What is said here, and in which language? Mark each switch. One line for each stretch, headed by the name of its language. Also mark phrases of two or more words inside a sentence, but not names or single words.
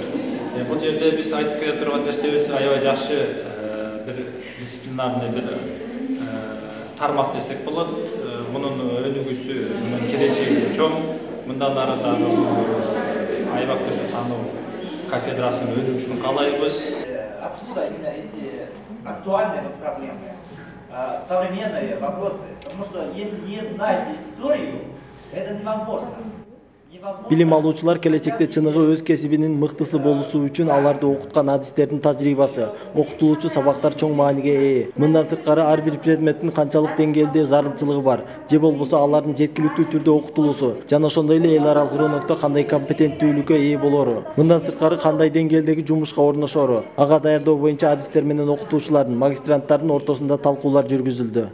Kyrgyz: Бул жерде биз айтып келе турган нерсебиз аябай жакшы бир дисциплинарный бир тармак десек болот. Мунун өнүгүүсү, мунун келечеги чоң. Мындан ары дагы аймактык таануу кафедрасынын өнүгүшүн каалайбыз.
Russian: Откуда именно эти актуальные проблемы, современные вопросы? Потому что если не знаете историю, это невозможно.
Kyrgyz: Билим алуучулар келечекте чыныгы өз кесибинин мыктысы болуусу үчүн аларды окуткан адистердин тажрыйбасы, окутулуучу сабактар чоң мааниге ээ. Мындан сырткары ар бир предметтин канчалык деңгээлде зарылчылыгы бар, же болбосо алардын жеткиликтүү түрдө окутулуусу, жана ошондой эле эл аралык рынокто кандай компетенттүүлүккө ээ болору, мындан сырткары кандай деңгээлдеги жумушка орношору, ага даярдоо боюнча адистер менен окутуучулардын, магистранттардын ортосунда талкуулар жүргүзүлдү.